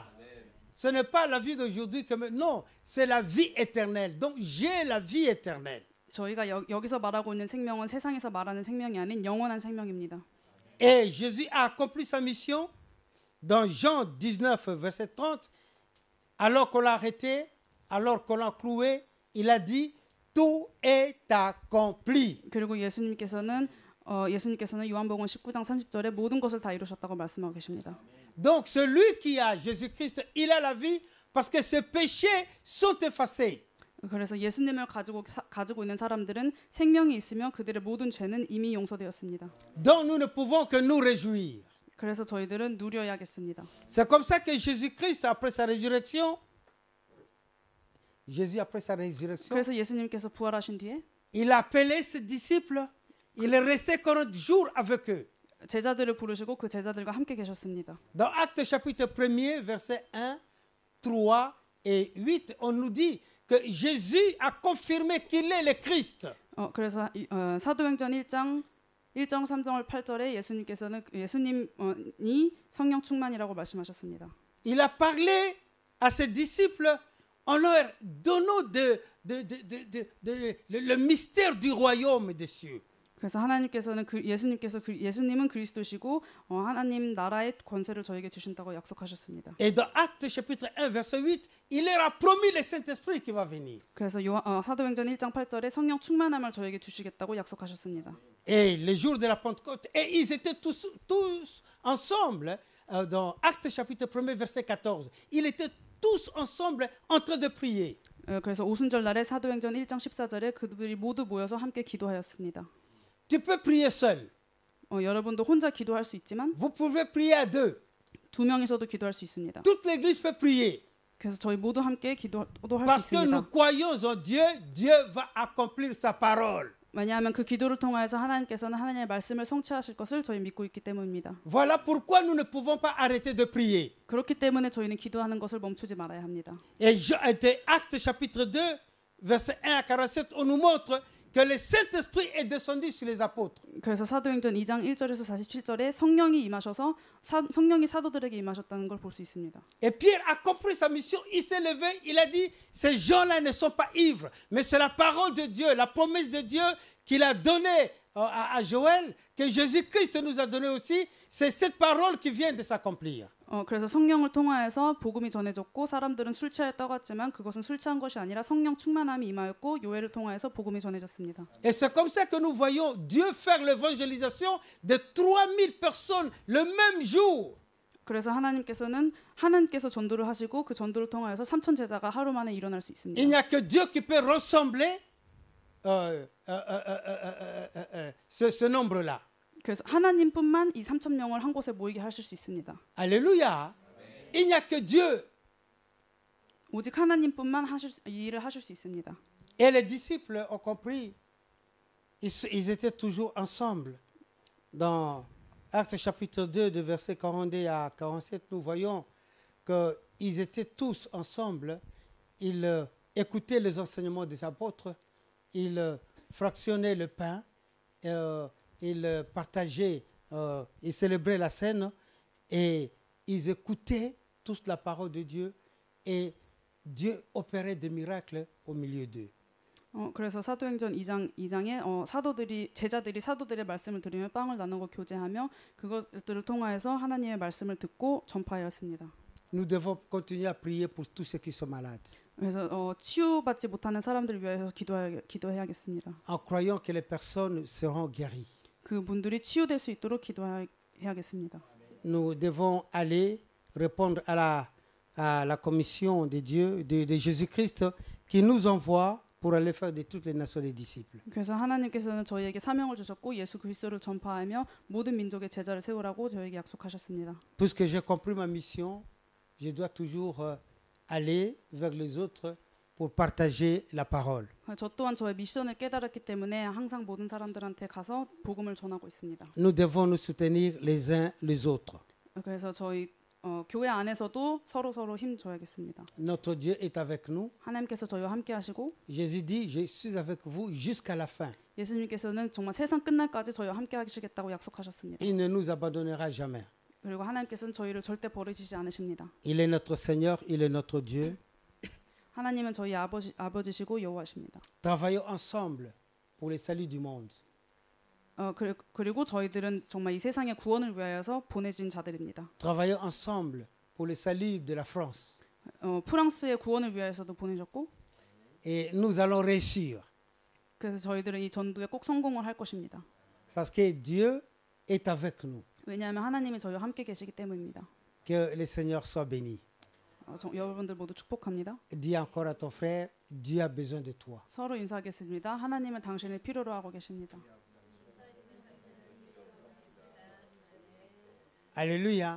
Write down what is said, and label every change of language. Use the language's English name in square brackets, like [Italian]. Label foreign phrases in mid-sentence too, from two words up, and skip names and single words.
[French] Ce n'est pas la vie d'aujourd'hui que non, c'est la vie éternelle. Donc j'ai la vie éternelle. [Korean] 저희가 여기서 말하고 있는 생명은 세상에서 말하는 생명이 아닌 영원한 생명입니다. [French] Et Jésus a accompli sa mission dans Jean 19, verset 30. Alors qu'on l'a arrêté, alors qu'on l'a cloué, il a dit tout est accompli. [Korean] 그리고 예수님께서는 요한복음 19장 30절에 모든 것을 다 이루셨다고 말씀하고 계십니다. [French] Donc celui qui a Jésus-Christ, il a la vie parce que ses péchés sont effacés. [Korean] 그래서 예수님을 가지고 있는 사람들은 생명이 있으며 그들의 모든 죄는 이미 용서되었습니다. [French] Donc nous ne pouvons que nous réjouir. [Korean] 그래서 저희들은 누려야겠습니다. [French] C'est comme ça que Jésus-Christ, après sa résurrection, [Korean] 그래서 예수님께서 부활하신 뒤에 [French] il a appelé ses disciples, il est resté 40 jours avec eux. [Korean] 제자들을 부르시고 그 제자들과 함께 계셨습니다. [French] Dans Actes chapitre 1er, versets 1, 3 et 8, on nous dit que Jésus a confirmé qu'il est le Christ. [Korean] 그래서 사도행전 1장 3절 8절에 예수님이 성령 충만이라고 말씀하셨습니다. [French] Il a parlé à ses disciples en leur donnant le mystère du royaume des cieux. [Korean] 그래서 예수님은 그리스도시고 하나님 나라의 권세를 저에게 주신다고 약속하셨습니다. [French] Et dans Actes chapitre 1 verset 8, il leur a promis le Saint-Esprit qui va venir. [Korean] 그래서 사도행전 1장 8절에 성령 충만함을 저에게 주시겠다고 약속하셨습니다. [French] Et les jours de la Pentecôte, et ils étaient tous ensemble dans Actes chapitre 1 verset 14. Ils étaient tous ensemble en train de prier. [Korean] 그래서 오순절 날에 사도행전 1장 14절에 그들이 모두 모여서 함께 기도하였습니다. [French] Tu peux prier seul. [Korean] 여러분도 혼자 기도할 수 있지만 [French] Vous pouvez prier à deux. [Korean] 두 명이서도 기도할 수 있습니다. [French] Toute l'église peut prier. [Korean] 그래서 저희 모두 함께 기도도 할 [French] Parce [Korean] 수 [French] que nous [Korean] 있습니다. [French] croyons en Dieu, Dieu va accomplir sa parole. [Korean] 왜냐하면 그 기도를 통하여서 하나님께서는 하나님의 말씀을 성취하실 것을 저희 믿고 있기 때문입니다. [French] Voilà pourquoi nous ne pouvons pas arrêter de prier. [Korean] 그렇기 때문에 저희는 기도하는 것을 멈추지 말아야 합니다. [French] Et Actes chapitre 2, verset 1 à 47, on nous montre que le Saint-Esprit est descendu sur les apôtres. [Korean] 그래서 사도행전 2장 1절에서 47절에 성령이 임하셔서 성령이 사도들에게 임하셨다는 걸 볼 수 있습니다. [French] Et Pierre a compris sa mission, il s'est levé, il a dit, ces gens-là ne sont pas ivres, mais c'est la parole de Dieu, la promesse de Dieu qu'il a donnée à Joël, que Jésus-Christ nous a donné aussi, c'est cette parole qui vient de s'accomplir. [Korean] 그래서 성령을 통하여서 복음이 전해졌고 사람들은 술 취하여 떠갔지만 그것은 술 취한 것이 아니라 성령 충만함이 임하였고 요엘을 통하여서 복음이 전해졌습니다. [French] Et c'est comme ça que nous voyons Dieu faire l'évangélisation de 3000 personnes le même jour. [Korean] 그래서 하나님께서 전도를 하시고 그 전도를 통하여서 3천 제자가 하루 만에 일어날 수 있습니다. [French] Il n'y a que Dieu qui peut rassembler ce nombre-là. [Korean] 그래서 하나님뿐만 이 3천 명을 한 곳에 모이게 하실 수 있습니다. [French] Alléluia. Il n'y a que Dieu. [Korean] 오직 하나님뿐만 이 일을 하실 수 있습니다. [French] Et les disciples ont compris. Ils étaient toujours ensemble. Dans Actes chapitre 2, de versets 42 à 47, nous voyons qu'ils étaient tous ensemble. Ils écoutaient les enseignements des apôtres. Ils fractionnaient le pain. Ils partageaient, ils célébraient la scène et ils écoutaient tous la parole de Dieu et Dieu opérait des miracles au milieu d'eux. [Korean] 그래서 사도행전 2장에 제자들이 사도들의 말씀을 들으며 빵을 나누고 교제하며 그것들을 통하여서 하나님의 말씀을 듣고 전파하였습니다. [French] Nous devons continuer à prier pour tous ceux qui sont malades. [Korean] 그래서 치유받지 못하는 사람들을 위해서 기도해야겠습니다. [French] En croyant que les personnes seront guéries. [Korean] 그분들이 치유될 수 있도록 기도해야겠습니다. [French] Nous devons aller répondre à la commission de Dieu, de Jésus-Christ, qui nous envoie pour aller faire de toutes les nations des disciples. [Korean] 그래서 하나님께서는 저희에게 사명을 주셨고 예수 그리스도를 전파하며 모든 민족의 제자를 세우라고 저희에게 약속하셨습니다. [French] Puisque j'ai compris ma mission, je dois toujours aller vers les autres pour partager la parole. [Korean] 저 또한 저의 미션을 깨달았기 때문에 항상 모든 사람들한테 가서 복음을 전하고 있습니다. [French] Nous devons nous soutenir les uns les autres. [Korean] 그래서 저희 교회 안에서도 서로 힘 줘야겠습니다. [French] Notre Dieu est avec nous. [Korean] 하나님께서 저희와 함께 하시고 [French] Jésus dit, je suis avec vous jusqu'à la fin. [Korean] 예수님께서는 정말 세상 끝날까지 저희와 함께 하시겠다고 약속하셨습니다. [French] Il ne nous abandonnera jamais. [Korean] 그리고 하나님께서는 저희를 절대 버리시지 않으십니다. [French] Il est notre Seigneur, il est notre Dieu. [Korean] 하나님은 저희 아버지시고 여호와십니다. [French] Travaillons ensemble pour le salut du monde. [Korean] 그리고 저희들은 정말 이 세상의 구원을 위하여서 보내진 자들입니다. [French] Travaillons ensemble pour le salut de la France. [Korean] 프랑스의 구원을 위하여서도 보내셨고 [French] Et nous allons réussir. [Korean] 그래서 저희들은 이 전도에 꼭 성공을 할 것입니다. [French] Parce que Dieu est avec nous. [Korean] 왜냐하면 하나님이 저희와 함께 계시기 때문입니다. [French] Que le Seigneur soit béni. [Korean] 여러분들 모두 축복합니다. [French] Dis encore à ton frère, Dieu a besoin de toi. [Korean] 서로 인사하겠습니다. 하나님은 당신을 필요로 하고 계십니다. [French] Alléluia.